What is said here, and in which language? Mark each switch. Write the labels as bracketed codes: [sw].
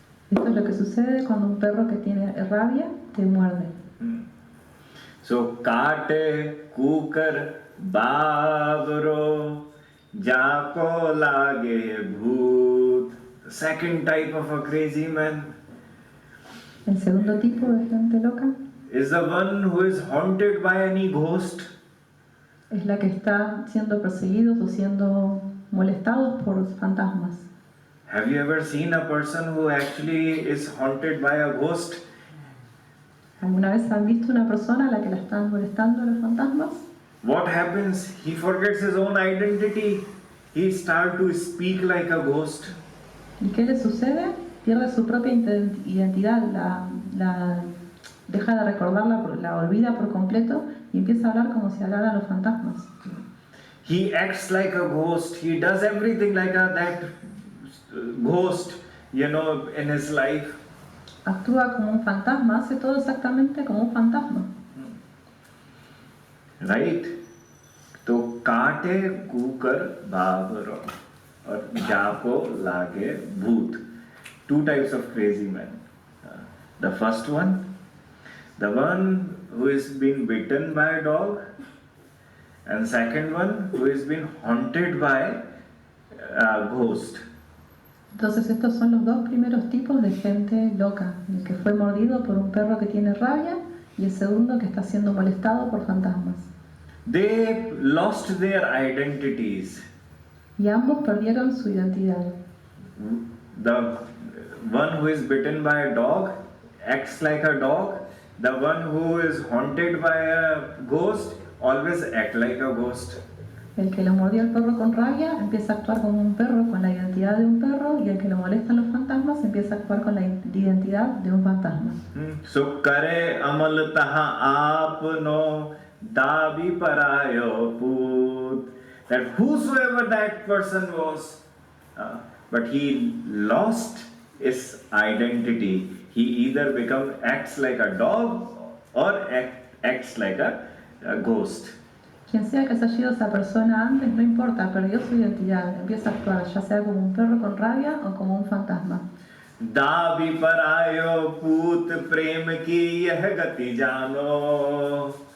[es] Esto es lo que sucede cuando un perro que tiene rabia te muerde. [hi] So, kate, kukar, babro, jako lage bhoot. [en] The second type of a crazy man [es] El segundo tipo de gente loca [en] is the one who is haunted by any ghost. [es] es la que está siendo perseguidos o siendo molestados por fantasmas. [en] Have you ever seen a person who actually is haunted by a ghost? [es] ¿Alguna vez han visto una persona a la que la están molestando los fantasmas? [en] What happens? He forgets his own identity. He starts to speak like a ghost. [es] ¿Y qué le sucede? Pierde su propia identidad, la deja de recordarla, la olvida por completo y empieza a hablar como si hablaran los fantasmas. [en] He acts like a ghost. He does everything like that ghost, in his life. [es] Actúa como un fantasma, hace todo exactamente como un fantasma. [en] Right? [hi] तो काटे cooker बाबरो और जाको लागे भूत. [en] 2 types of crazy men. The first one, the one who has been bitten by a dog, and second one who has been haunted by a ghost. [es] Entonces estos son los 2 primeros tipos de gente loca, el que fue mordido por un perro que tiene rabia y el segundo que está siendo molestado por fantasmas. [en] They lost their identities. [es] Y ambos perdieron su identidad. [en] The one who is bitten by a dog acts like a dog, the one who is haunted by a ghost always act like a ghost. [es] El que lo mordió al perro con rabia empieza a actuar como un perro con la identidad de un perro, y el que lo molestan los fantasmas empieza a actuar con la identidad de un fantasma. [hi] So kare amal taha apno dabi parayo put. [en] That whosoever that person was, but he lost his identity. He either acts like a dog or acts like a ghost. [es] Quien sea que haya sido esa persona antes, no importa, perdió su identidad, empieza a actuar ya sea como un perro con rabia o como un fantasma. [hi] दाबी परायो पूत प्रेम की यह गति जानो.